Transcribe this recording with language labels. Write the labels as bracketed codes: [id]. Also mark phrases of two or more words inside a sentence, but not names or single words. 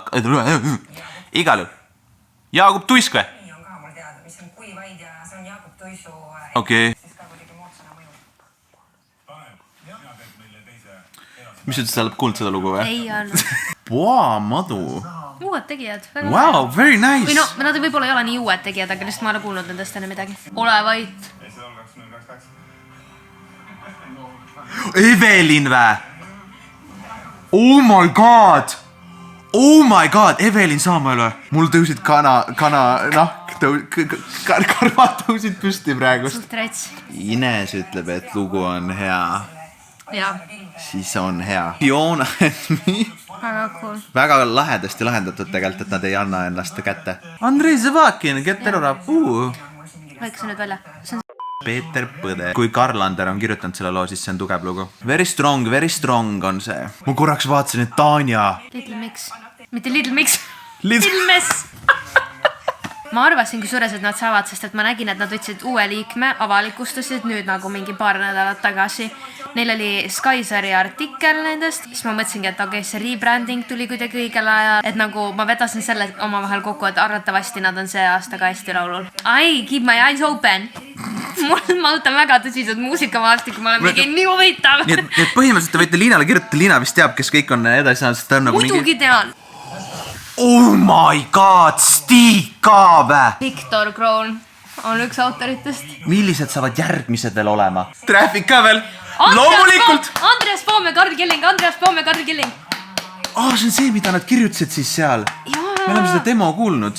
[et] Igal juhul. Jaagup Tuisk või? Nii on ka mul teada, mis on kuivaid ja see on Jaagup Tuisu... Okei. Siis ka kuidagi moodsana mõju. Mis ütles, sa oled kuulnud seda lugu või? Ei olnud. Boa madu. Uued tegijad. [en] Wow, very nice. [et] Või no, nad võib-olla ei ole nii uued tegijad, aga lihtsalt ma olen kuulnud nendest enne midagi. Ole vait. Evelin vä? [en] Oh my god! Oh my god! [et] Evelin Saamael või? Mul tõusid karvad tõusid püsti praegust. Suht rets. Ines ütleb, et lugu on hea. Jaa. Siis on hea. Fiona and me. Väga cool. Väga lahedasti lahendatud tegelikult, et nad ei anna ennast kätte. Andrei Zavakin, get terrorab. Lõike see nüüd välja. Peeter Põde. Kui Karl Ander on kirjutanud selle loo, siis see on tugev lugu. [en] Very strong [et] on see. Ma korraks vaatasin, et Tanja. Little Mix. Mitte Little Mix. Little Mess. Ma arvasin kusjuures, et nad saavad, sest et ma nägin, et nad võtsid uue liikme, avalikustasid nüüd nagu mingi paar nädalat tagasi. Neil oli Skysari artikkel nendest, siis ma mõtlesingi, et okei, see rebranding tuli kuidagi õigel ajal, et nagu ma vedasin selle omavahel kokku, et arvatavasti nad on see aasta ka Eesti Laulul. [en] I keep my eyes open. [et] Ma võtan väga tõsiselt muusikamaastikku, ma olen mingi nii huvitav. Nii et põhimõtteliselt te võite Liinale kirjutada, Liina vist teab, kes kõik on edasi saanud, sest ta on nagu muidugi tean. [en] Oh my god, [et] Stig ka vä? Victor Kroon on üks autoritest. Millised saavad järgmised veel olema? Traffic ka veel? Loomulikult! Andreas Poom ja Karl Killing. See on see, mida nad kirjutasid siis seal. Me oleme seda demo kuulnud.